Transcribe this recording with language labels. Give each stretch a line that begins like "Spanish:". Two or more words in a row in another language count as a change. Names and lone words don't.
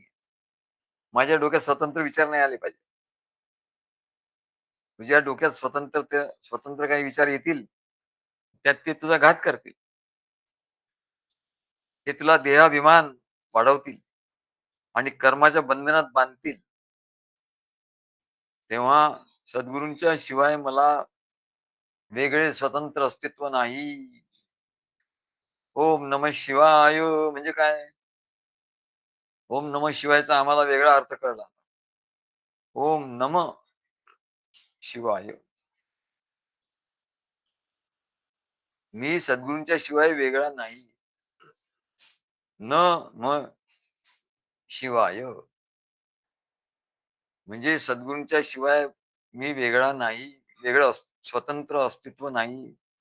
Marathi: माझ्या डोक्यात स्वतंत्र विचार नाही आले पाहिजे. तुझ्या डोक्यात स्वतंत्र काही विचार येतील, त्यात ते तुझा घात करतील. ते तुला देहाभिमान वाढवतील आणि कर्माच्या बंधनात बांधतील. तेव्हा सद्गुरूंच्या शिवाय मला वेगळे स्वतंत्र अस्तित्व नाही.
Sanskrit: ओम नमः शिवाय
Marathi: म्हणजे काय?
Sanskrit: ओम नमः शिवायचा
Marathi: आम्हाला वेगळा अर्थ कळला.
Sanskrit: ओम नमः शिवाय.
Marathi: मी सद्गुरूंच्या शिवाय वेगळा नाही. न म शिवाय म्हणजे सद्गुरूंच्या शिवाय मी वेगळा नाही. वेगळं स्वतंत्र अस्तित्व नाही.